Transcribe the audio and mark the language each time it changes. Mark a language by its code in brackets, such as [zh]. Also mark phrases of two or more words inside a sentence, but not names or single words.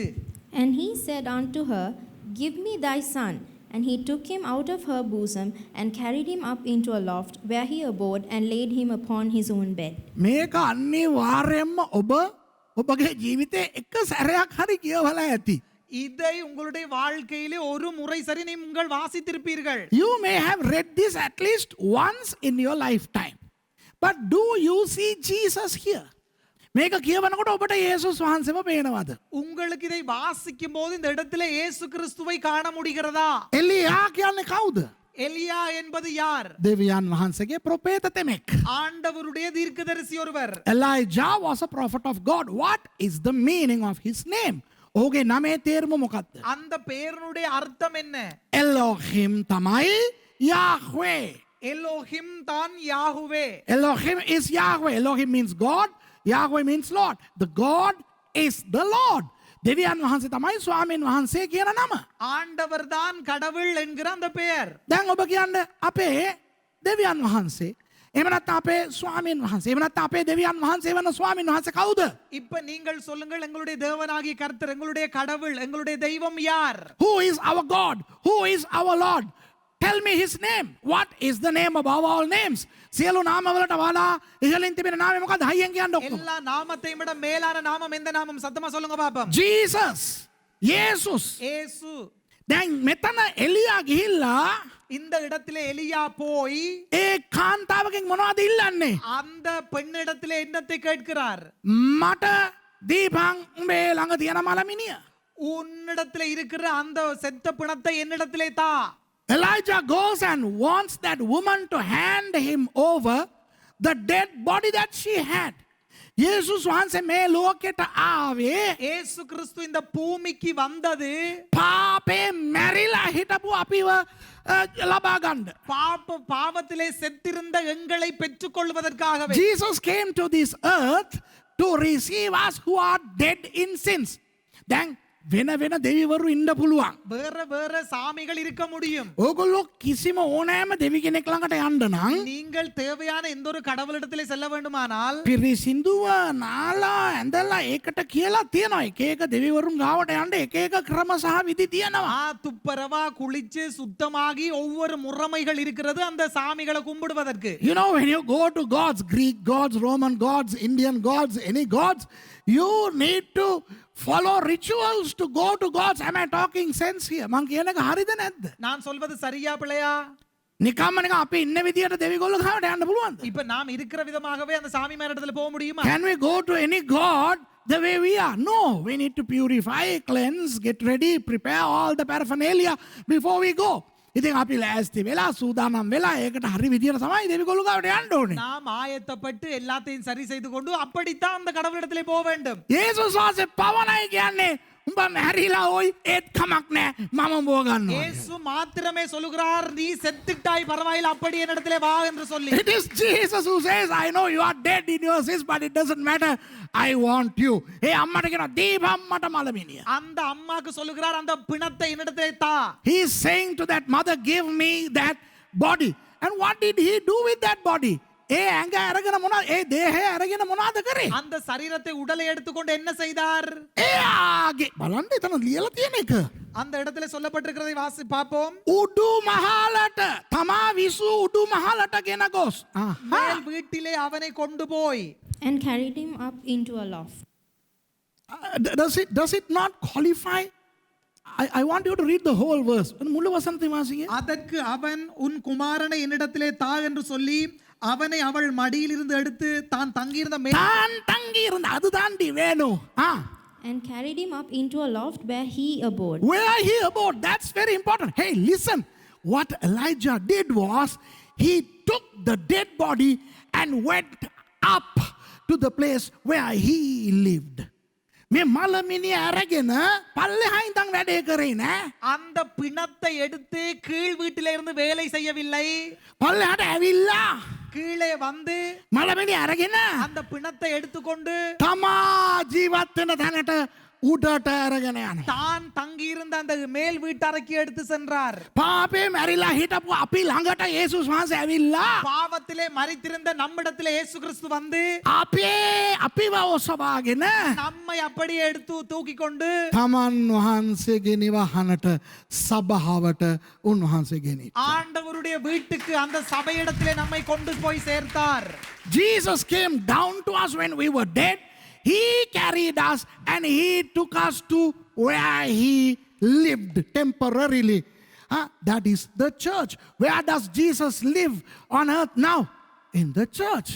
[en] And he said unto her, Give me thy son. And he took him out of her bosom and carried him up into a loft where he abode and laid him upon his own bed. [si] මේක අනිවාර්යයෙන්ම ඔබගේ ජීවිතේ එක සැරයක් හරි කියවලා ඇති. [ta] இதை உங்களுடைய வாழ்க்கையிலே ஒரு முறை சரி நீங்கள் வாசித்திருப்பீர்கள். [en] You may have read this at least once in your lifetime. But do you see Jesus here? [si] මේක කියවනකොට ඔබට යේසුස් වහන්සේව පේනවද? [ta] உங்களுக்கு இதை வாசிக்கும் போது இந்த இடத்துல இயேசு கிறிஸ்துவை காண முடிகிறதா? [si] එලියා කියන්නේ කවුද? [ta] எலியா என்பது யார்? [si] දෙවියන් වහන්සේගේ ප්‍රොපේත තෙමෙක්. [ta] ஆண்டவருடைய தீர்க்கதரிசி ஒருவர். [en] Elijah was a prophet of God. What is the meaning of his name? [si] ඔහුගේ නමේ තේරුම මොකක්ද? [ta] அந்த பெயருடைய அர்த்தம் என்ன? [si] Elohim තමයි Yahweh. [ta] எலோஹிம் தான் யாஹுவே. [en] Elohim is Yahweh. Elohim means God. Yahweh means Lord. The God is the Lord. [si] දෙවියන් වහන්සේ තමයි ස්වාමීන් වහන්සේ කියන නම. [ta] ஆண்டவர் தான் கடவுள் என்கிற அந்த பெயர். [si] දැන් ඔබ කියන්න අපේ දෙවියන් වහන්සේ එහෙම නැත්නම් අපේ ස්වාමීන් වහන්සේ එහෙම නැත්නම් අපේ දෙවියන් වහන්සේ වෙන ස්වාමීන් වහන්සේ කවුද? [ta] இப்ப நீங்கள் சொல்லுங்கள், எங்களுடைய தேவனாகிய கர்த்தர், எங்களுடைய கடவுள், எங்களுடைய தெய்வம் யார்? [en] Who is our God? Who is our Lord? Tell me his name. What is the name above all names? [si] සියලු නාමවලට වඩා ඉහළින් තිබෙන නාමය මොකක්ද? හයියෙන් කියන්න ඔක්කොම. [ta] எல்லா நாமத்தையும் விட மேலான நாமம் எந்த நாமம்? சத்தமா சொல்லுங்க பாப்போம். [en] Jesus. Jesus. [ta] இயேசு. [si] දැන් මෙතන එලියා ගිහිල්ලා [ta] இந்த இடத்திலே எலியா போய் [si] ඒ කාන්තාවකින් මොනවද ඉල්ලන්නේ? [ta] அந்த பெண்ணிடத்திலே என்னத்தை கேட்கிறார்? [si] මට දීපන් උඹේ ළඟ තියෙන මලමිනිය. [ta] உன்னிடத்திலே இருக்கிற அந்த செத்த பிணத்தை என்னிடத்திலே தா. [en] Elijah goes and wants that woman to hand him over the dead body that she had. [si] යේසුස් වහන්සේ මේ ලෝකෙට ආවේ [ta] இயேசு கிறிஸ்து இந்த பூமிக்கு வந்தது [si] පාපේ මැරිලා හිටපු අපිව ලබා ගන්න. [ta] பாவத்திலே செத்திருந்த எங்களை பெற்றுக்கொள்வதற்காகவே. [en] Jesus came to this earth to receive us who are dead in sins. [si] දැන් වෙන වෙන දෙවිවරු ඉන්න පුළුවන්. [ta] வேற வேற சாமிகள் இருக்க முடியும். [si] ඕගොල්ලෝ කිසිම ඕනෑම දෙවි කෙනෙක් ළඟට යන්න නම් [ta] நீங்கள் தேவையான எந்த ஒரு கடவுளிடத்திலே செல்ல வேண்டுமானால் [si] පිරිසිදුව නාලා ඇඳලා ඒකට කියලා තියෙනවා. එක එක දෙවිවරුන් ගාවට යන්න එක එක ක්‍රම සහ විධි තියෙනවා. [ta] துப்பரவா குளிச்சு சுத்தமாகி ஒவ்வொரு முறைமைகள் இருக்கிறது அந்த சாமிகளை கும்பிடுவதற்கு. [en] You know, when you go to gods, Greek gods, Roman gods, Indian gods, any gods, you need to follow rituals to go to gods. Am I talking sense here? [si] මං කියන එක හරිද නැද්ද? [ta] நான் சொல்வது சரியா பிள்ளையா? [si] නිකම්ම නිකන් අපි ඉන්න විදියට දෙවිගොල්ලෝ ගාවට යන්න පුළුවන්ද? [ta] இப்ப நாம் இருக்கிற விதமாகவே அந்த சாமி மேடத்துல போக முடியுமா? [en] Can we go to any god the way we are? No, we need to purify, cleanse, get ready, prepare all the paraphernalia before we go. [si] ඉතින් අපි ලෑස්ති වෙලා සූදානම් වෙලා ඒකට හරි විදියට තමයි දෙවිගොල්ලෝ ගාවට යන්න ඕනේ. [ta] நாம் ஆயத்தப்பட்டு எல்லாத்தையும் சரி செய்து கொண்டு அப்படித்தான் அந்த கடவுளிடத்திலே போக வேண்டும். [si] යේසුස් වහන්සේ පවණයි කියන්නේ උඹ මැරිලා ඔයි ඒත් කමක් නැහැ මම උඹව ගන්නවා. [ta] இயேசு மாத்திரமே சொல்லுகிறார் நீ செத்துட்டாய் பரவாயில்லை அப்படி என்னிடத்திலே வா என்று சொல்லி. [en] It is Jesus who says, I know you are dead in your sins, but it doesn't matter. I want you. [si] ඒ අම්මට කියනවා දීපම් මට මලමිනිය. [ta] அந்த அம்மாக்கு சொல்லுகிறார் அந்த பிணத்தை என்னிடத்திலே தா. [en] He is saying to that mother, give me that body. And what did he do with that body? [si] ඒ ඇඟ අරගෙන මොනවද? ඒ දේහය අරගෙන මොනවද කරේ? [ta] அந்த சரீரத்தை உடலை எடுத்துக்கொண்டு என்ன செய்தார்? [si] එයාගේ බලන්න එතන ලියලා තියෙන එක. [ta] அந்த இடத்துல சொல்லப்பட்டிருக்கிறதை வாசி பார்ப்போம். [si] උඩු මහලට තමා විසු උඩු මහලට ගෙන ගොස්. [ta] மேல் வீட்டிலே அவனை கொண்டு போய் [en] and carried him up into a loft. Does it not qualify? I want you to read the whole verse. [si] මුළු වසන්තේ වාසිය. [ta] அதற்கு அவன் உன் குமாரனை என்னிடத்திலே தா என்று சொல்லி அவனை அவள் மடியிலிருந்து எடுத்து தான் தங்கியிருந்த தான் தங்கியிருந்த அது தாண்டி வேணும். [en] And carried him up into a loft where he abode. Where he abode, that's very important. Hey, listen. What Elijah did was he took the dead body and went up to the place where he lived. [si] මේ මලමිනිය අරගෙන පල්ලෙහා ඉඳන් වැඩේ කරේ නෑ. [ta] அந்த பிணத்தை எடுத்து கீழ் வீட்டிலே இருந்து வேலை செய்யவில்லை. [si] පල්ලෙහාට ඇවිල්ලා [ta] கீழே வந்து [si] මලමිනිය අරගෙන [ta] அந்த பிணத்தை எடுத்துக்கொண்டு [si] තමා ජීවත් වෙන තැනට උඩට අරගෙන යනවා. [ta] தான் தங்கியிருந்த அந்த மேல் வீட்டறைக்கு எடுத்து சென்றார். [si] පාපේ මැරිලා හිටපු අපි ළඟට යේසුස් වහන්සේ ඇවිල්ලා [ta] பாவத்திலே மரித்திருந்த நம்மிடத்திலே இயேசு கிறிஸ்து வந்து [si] අපිව ඔසවාගෙන [ta] நம்மை அப்படியே எடுத்து தூக்கி கொண்டு [si] තමන් වහන්සේගේ නිවහනට සභාවට උන්වහන්සේ ගෙනිච්චා. [ta] ஆண்டவருடைய வீட்டுக்கு அந்த சபையிடத்திலே நம்மை கொண்டு போய் சேர்த்தார். [en] Jesus came down to us when we were dead. He carried us and he took us to where he lived temporarily. That is the church. Where does Jesus live on earth now? In the church.